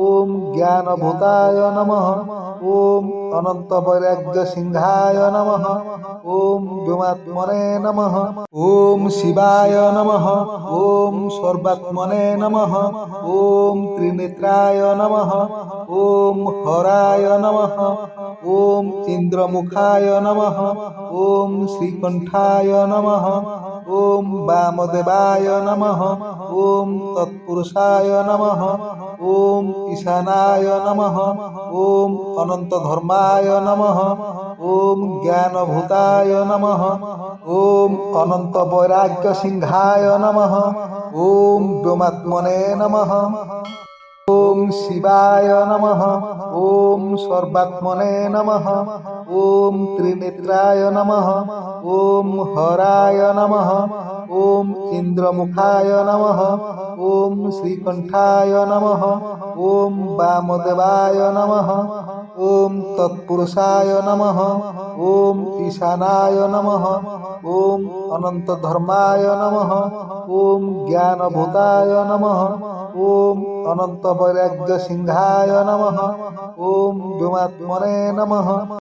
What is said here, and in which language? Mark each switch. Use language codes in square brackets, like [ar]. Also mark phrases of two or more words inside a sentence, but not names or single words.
[sa] ওম জ্ঞানভূতায় নমঃ ওম অনন্ত বৈরাগ্য সিংহায় নমঃ ওম ব্যোমাত্মনে নমঃ ওম শিবায় নমঃ ওম সর্বাত্মনে নমঃ ওম ত্রিনেত্রায় নমঃ ওম হরায় নমঃ ওম ইন্দ্রমুখায় নমঃ ওম শ্রীকণ্ঠায় নমঃ ওম বামদেবায় নমঃ ওম তৎপুরুষায় নমঃ ওম ঈশানায় নমঃ ওম অনন্ত ধর্মায় নমঃ ওম জ্ঞানভূতায় নমঃ ওম অনন্ত বৈরাগ্য সিংহায় নমঃ ওম ব্যোমাত্মনে নমঃ ওম শিবায় নমঃ ওম সর্বাত্মনে নমঃ ওম ত্রিনেত্রায় নমঃ ওম হরায় নমঃ ওম ইন্দ্রমুখায় নমঃ ওম শ্রীকণ্ঠায় নমঃ ওম বামদেবায় নমঃ ওম তৎপুরুষায় নমঃ ওম ঈশানায় নমঃ ওম অনন্ত ধর্মায় নমঃ ওম জ্ঞানভূতায় নমঃ ওম অনন্ত বৈরাগ্য সিংহায় নমঃ ওম ব্যোমাত্মনে নমঃ।